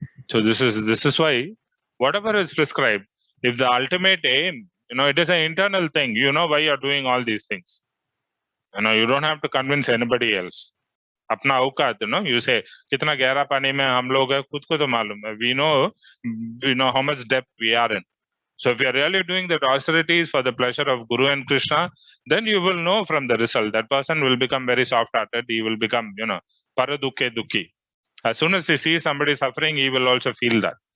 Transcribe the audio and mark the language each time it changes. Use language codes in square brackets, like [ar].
[en] So this is why whatever is prescribed, if the ultimate aim, it is an internal thing. You know why you're doing all these things. You don't have to convince anybody else. [hi] अपना औकात, [en] you say [hi] कितना गहरा पानी में हम लोग है, खुद को तो मालूम है. [en] We know how much depth we are in. So if you are really doing the austerities for the pleasure of Guru and Krishna, then you will know from the result that person will become very soft-hearted. He will become, paradukke dukhi. As soon as he sees somebody suffering, he will also feel that.